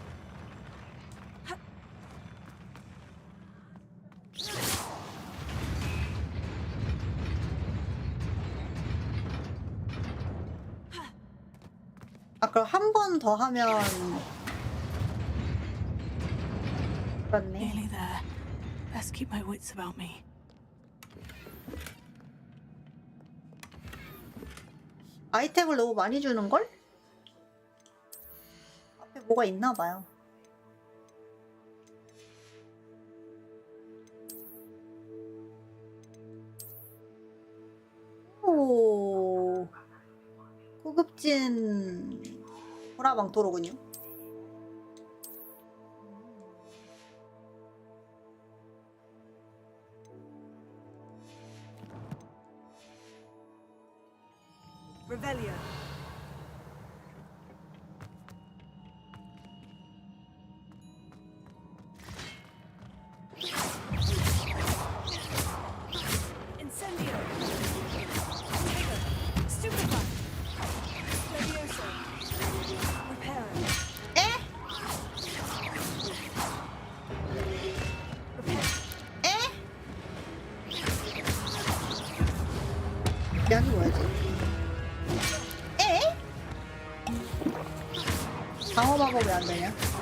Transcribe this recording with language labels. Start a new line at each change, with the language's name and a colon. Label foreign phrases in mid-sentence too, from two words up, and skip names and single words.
Korean: 아, 그럼 한 번 더 하면 그렇네.
English: Nearly there. Best keep my wits about me.
Korean: 아이템을 너무 많이 주는걸? 앞에 뭐가 있나봐요. 오, 고급진 호라방도로군요. Revelio. Incendio. Stupefy. Levioso. Repair. 에? 에? 양이 뭐야지? 방어 마법 왜 안 되냐?